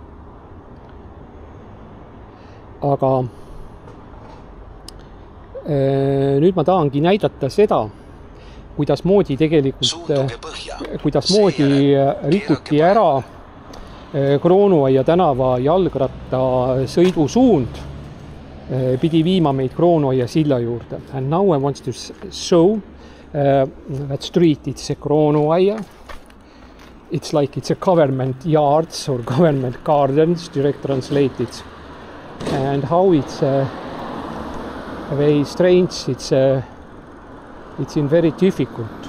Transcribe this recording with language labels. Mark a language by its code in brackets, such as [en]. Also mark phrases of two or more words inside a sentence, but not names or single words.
[et] aga nüüd ma tahangi näidata seda, kuidasmoodi tegelikult, kuidasmoodi rikuti ära Kroonuaia tänava jalgratta sõidusuund, pidi viima meid Kroonuaia silla juurde. [en] And now I want to show that street, it's a Kroonuaia. It's like it's a government yards or government gardens, direct translated. And how it's very strange, it's in very difficult.